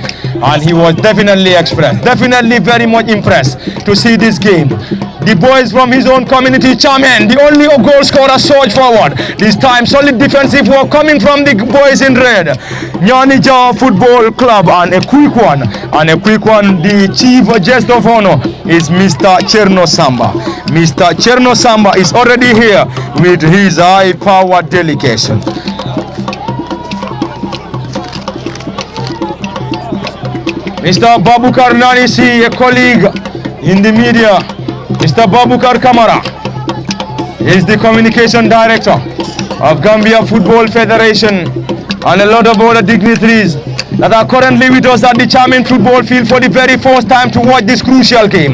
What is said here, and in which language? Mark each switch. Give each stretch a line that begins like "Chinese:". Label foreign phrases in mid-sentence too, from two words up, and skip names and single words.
English: And he was definitely very much impressed to see this game. The boys from his own community, Chamen, the only goal scorer, surged forward. This time, solid defensive work coming from the boys in red. Nianija Football Club, and a quick one. The chief guest of honor is Mr. Cherno Samba. Mr. Cherno Samba is already here with his high-powered delegation. Mr. Babukar Nanisi, a colleague in the media, Mr. Babukar Kamara is the communication director of Gambia Football Federation, and a lot of other dignitaries that are currently with us at the Chamen football field for the very first time to watch this crucial game.